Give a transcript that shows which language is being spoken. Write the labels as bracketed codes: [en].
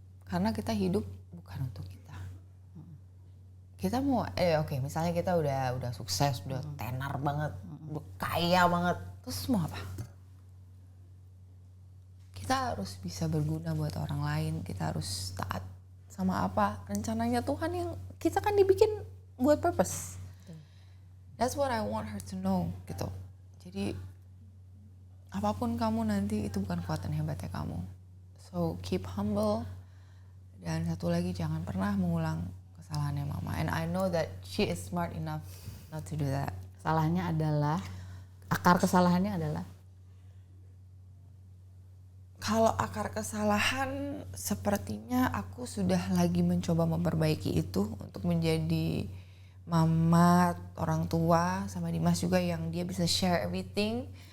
[id] Karena kita hidup bukan untuk kita. Kita mau oke, misalnya kita udah sukses, udah tenar banget, udah kaya banget, terus mau apa? Kita harus bisa berguna buat orang lain, kita harus taat sama apa rencananya Tuhan yang kita kan dibikin buat purpose. [en] That's what I want her to know gitu. [id] Jadi apapun kamu nanti itu bukan kekuatan hebatnya kamu. [en] So keep humble, [id] dan satu lagi jangan pernah mengulang kesalahannya mama. [en] And I know that she is smart enough not to do that. [id] Salahnya adalah, akar kesalahannya adalah? Kalau akar kesalahan sepertinya aku sudah lagi mencoba memperbaiki itu untuk menjadi mama, orang tua, sama Dimas juga yang dia bisa [en] share everything.